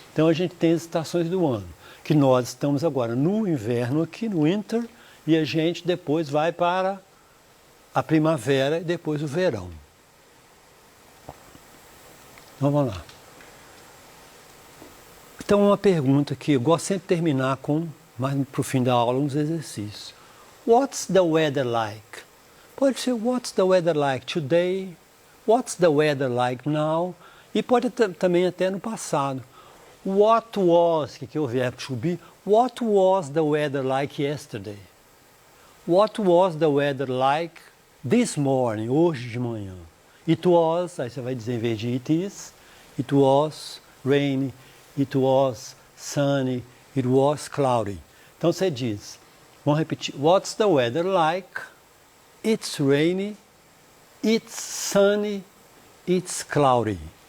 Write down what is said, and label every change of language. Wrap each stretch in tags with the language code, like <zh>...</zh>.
<pt>Então a gente tem as estações do ano, que nós estamos agora no inverno aqui, no winter, e a gente depois vai para a primavera e depois o verão. Então vamos lá. Então uma pergunta que eu gosto sempre de terminar com, mais para o fim da aula, uns exercícios.</pt> <en>What's the weather like?</en> <pt>Pode ser</pt> <en>what's the weather like today? What's the weather like now?</en> <pt>E pode também até no passado.</pt> <en>What was,</en> <pt>que é o verbo to be,</pt> <en>what was the weather like yesterday? What was the weather like this morning,</en> <pt>hoje de manhã?</pt> <en>It was,</en> <pt>aí você vai dizer em vez de</pt> <en>it was rainy, it was sunny, it was cloudy.</en> <pt>Então você diz, vamos repetir,</pt> <en>what's the weather like? It's rainy, it's sunny, it's cloudy.</en>